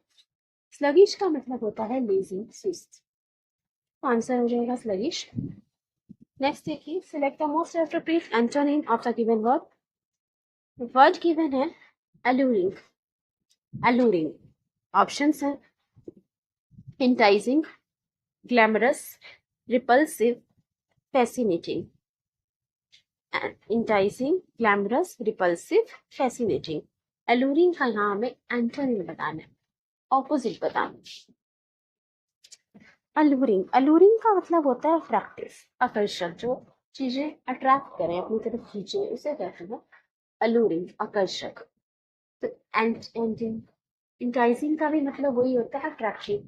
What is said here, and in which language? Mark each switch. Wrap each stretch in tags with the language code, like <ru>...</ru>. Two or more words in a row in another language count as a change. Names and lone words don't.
<hi>स्लगिश का मतलब होता है लेजी, सुस्त। आंसर हो जाएगा स्लगिश। नेक्स्ट देखिए,</hi> <en>select the most appropriate antonym of the given word. word given</en> <hi>है</hi> <en>alluring, alluring। ऑप्शंस हैं enticing, glamorous, repulsive, fascinating। enticing, glamorous, repulsive, fascinating।</en> <hi>alluring का यहाँ हमें एंटोनिम बताना है, ऑपोजिट बताना है।</hi> <en>alluring, alluring</en> <hi>का मतलब होता है अट्रैक्टिव, आकर्षक, जो चीजें अट्रैक्ट करें, अपनी तरफ खींचे, उसे कहते हैं alluring, आकर्षक। तो enticing का भी मतलब वही होता है, अट्रैक्टिव।</hi>